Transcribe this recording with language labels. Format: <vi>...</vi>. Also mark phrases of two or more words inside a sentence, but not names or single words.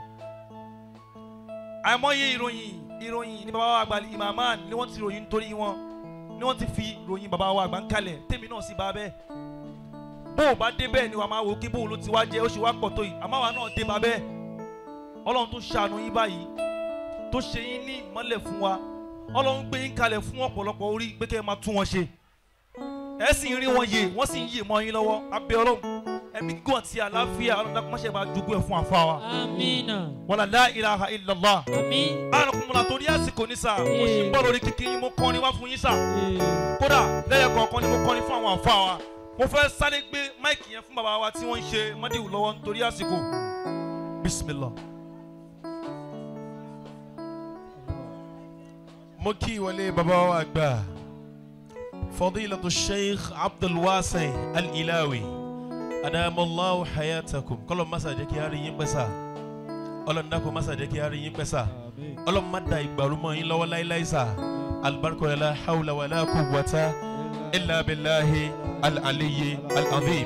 <yo>àìmọye ìròyìn ní bàbá wa àgbà Imaman ni wọ́n ti ròyìn nítorí wọn ni wọ́n ti fi ròyìn bàbá wa àgbà ń kalẹ̀ tèmi náà sì bá bẹ́ẹ̀ bó o bá dé bẹ́ẹ̀ ni wàá máa wò kí bó o ló ti wá jẹ́ ó ṣe wá pọ̀ tó yìí àmọ́ àwa náà dé bá bẹ́ẹ̀ ọlọ́run tó ṣàánú yín báyìí tó ṣe yín ní ìmọ́lẹ̀ fún wa ọlọ́run gbé yín kalẹ̀ fún ọ̀pọ̀lọpọ̀ orí pé kẹ́ ẹ máa tún wọn ṣe ẹ sì ń rí wọn yè wọ́n sì ń yè mọ́ yín lọ́wọ́ abẹ́ ọlọ́run ẹ̀mí gígùn àti àlàáfíà ọlọ́run dákun má ṣe bá jogún ẹ̀ fún àfa wa. Amina.</yo> <ar>ولا لا إله إلا الله.</ar> <yo>Àmín. alákùnrin àtòrí àsìkò ní sà mo ṣì ń bọ̀ lórí kíkiri mo kọrin wá fún yín sà kódà lẹ́yìn kọ̀ọ̀kan ni mo kọrin fún àwọn àfa wa mo fẹ́ sáré gbé máìkì yẹn fún bàbá wa tí wọ́n ń ṣe mọ́díwù lọ́wọ́ nítorí àsìkò bismillah. mo kí ìwọlé bàbá wa àgbà fadilatu sheikh abdulwasi al-ilawi</yo> <ar>أدام الله حياتكم</ar> <yo>kọ́lọ̀ masa jẹ́ kí a rí yín pẹ́sà ọlọ́ndàkọ̀ masa jẹ́ kí a rí yín pẹ́sà ọlọ́mọdà ìgbàlúmọ̀ yín lọ́wọ́ láíláí sà albarka</yo> <ar>لا حول ولا قوة إلا بالله العلي العظيم.</ar>